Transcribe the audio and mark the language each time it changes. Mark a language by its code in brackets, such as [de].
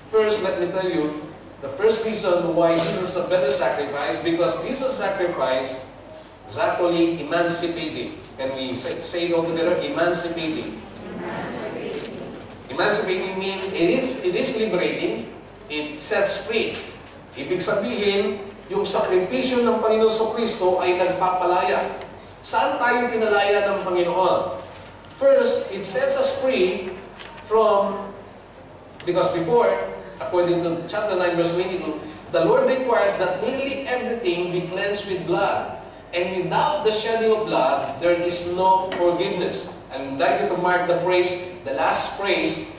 [en] First, let me tell you, the first reason why Jesus is a better sacrifice, because Jesus' sacrifice is actually emancipating. Can we say it all together? Emancipating. Emancipating means it is liberating, it sets free. [tl] Ibig sabihin, yung sakripisyo ng Panginoon sa Kristo ay nagpapalaya. Saan tayo pinalaya ng Panginoon? [en] First, it sets us free from, because before, according to chapter 9, verse 22, the Lord requires that nearly everything be cleansed with blood. And without the shedding of blood, there is no forgiveness. I would like you to mark the last phrase,